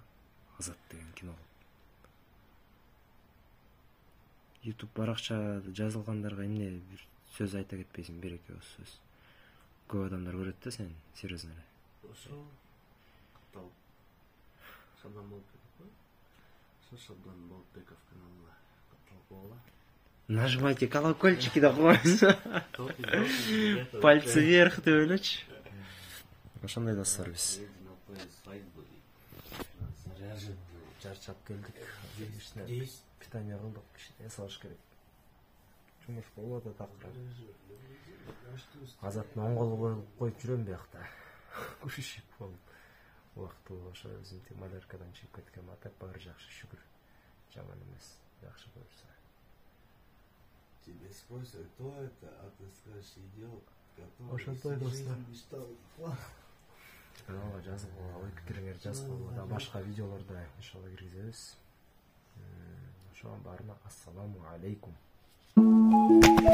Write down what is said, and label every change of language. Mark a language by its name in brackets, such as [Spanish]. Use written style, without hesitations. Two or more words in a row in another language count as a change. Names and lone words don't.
[Kyrgyz] Азат деген кино. YouTube баракча жазылгандарга эмне бир сөз айта кетпейсиң, 1-2 сөз. Көп адамдар көрөт да сени, серьезно эле. Ошо катталып Шабдан Болотбеков. Ошо Шабдан Болотбеков каналына катталып койгула. [Russian] Нажимайте колокольчики [Kyrgyz] да коюңуз. [Russian] Пальцы вверх [Kyrgyz] деп элечи. Ошондой достор биз. Чарчап келдик. Питание кылдык, кичине салыш керек. Жумуш болуп атат акыры. Азаттын оң колу коюп жүрөм биякта. Кушишип болуп. Убактылуу ошо өзүм маляркадан чыгып кеткем. А так баары жакшы, шүгүр. Жаман эмес, жакшы буюрса. [Russian] Тебе спросят, кто это, а ты скажешь, идиот, который [Kyrgyz] Ошонтой достор. [Russian] мечтал. [Kyrgyz] Каналга жазып, ой пикириңерди жазып, да башка видеолордо иншалла киргизебиз. Ошо баарына [Arabic] السلام عليكم.